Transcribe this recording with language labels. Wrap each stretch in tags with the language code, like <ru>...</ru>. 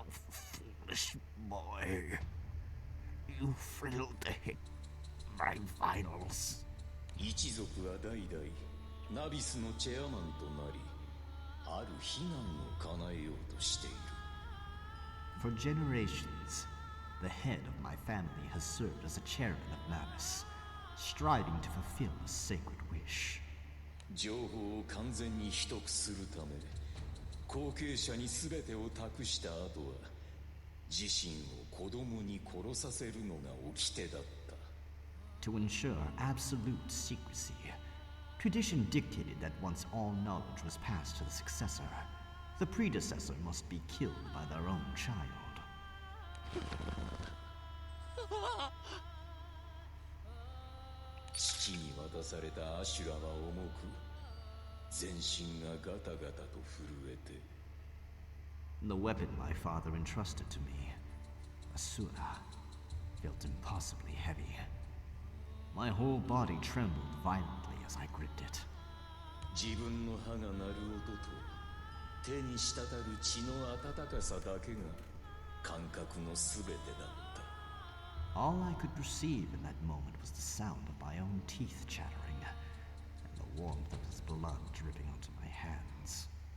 <en>Foolish boy. You failed to hit my vitals.</en> <ja>一族は代々ナビスのチェアマンとなり、ある悲願を叶えようとしている。</ja> <en>For generations, the head of my family has served as a chairman of Nabis, striving to fulfill a sacred wish.</en> <ja>情報を完全に秘匿するため、後継者に全てを託した後は、自身を子供に殺させるのが掟だった。</ja> <en>To ensure absolute secrecy, tradition dictated that once all knowledge was passed to the successor, the predecessor must be killed by their own child.</en> <ja>父に渡されたアシュラは重く、全身がガタガタと震えて。</ja> <en>The weapon my father entrusted to me, Asura, felt impossibly heavy. My whole body trembled violently as I gripped it.</en> <ja>自分の歯が鳴る音と手に滴る血の温かさだけが感覚のすべてだった。</ja> <en>All I could perceive in that moment was the sound of my own teeth chattering, and the warmth of his blood dripping onto my hands.</en>